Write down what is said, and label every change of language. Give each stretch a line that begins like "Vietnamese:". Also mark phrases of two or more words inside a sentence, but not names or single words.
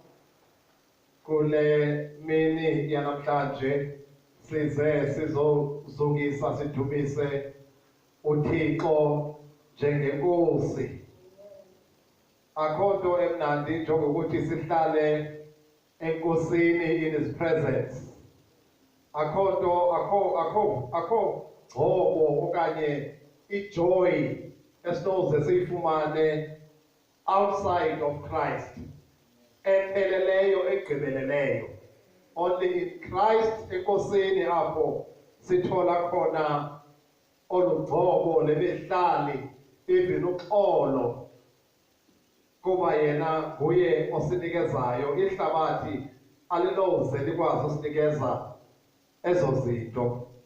Xhosa: Kule mini yanamhlanje size sizozungisa sidumise uThixo njengenkosi. Akho nto emnandi njengokuthi sihlale enkosini
English: in his presence.
Xhosa: Akho gcobo okanye ijoy esinoze siyifumane
English: outside of Christ.
Xhosa: Epheleleyo egqibeleleyo.
English: Only in Christ
Xhosa: enkosini apho sithola khona olugcobo lemihlali even uxolo. Kuba yena nguye osinikezayo ihlabathi alinoze likwazi usinikeza ezo zinto.